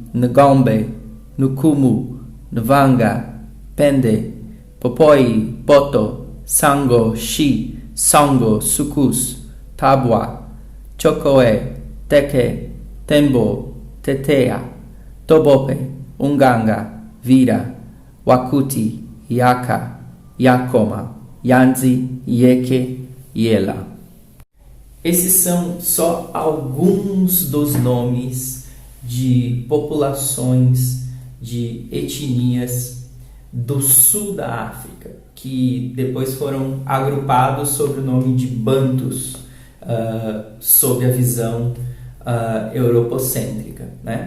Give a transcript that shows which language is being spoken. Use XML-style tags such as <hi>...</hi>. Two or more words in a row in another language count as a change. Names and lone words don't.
<pt>Ngombe, Nukumu, Nvanga, Pende, Popoi, Poto, Sango, Shi, Songo, Sukus, Tabwa, Chocoe, Teke, Tembo, Tetea, Tobope, Unganga, Vira, Wakuti, Yaka, Yakoma, Yanzi, Yeke, Yela. Esses são só alguns dos nomes de populações, de etnias do sul da África, que depois foram agrupados sob o nome de Bantus, sob a visão europocêntrica, né?</pt>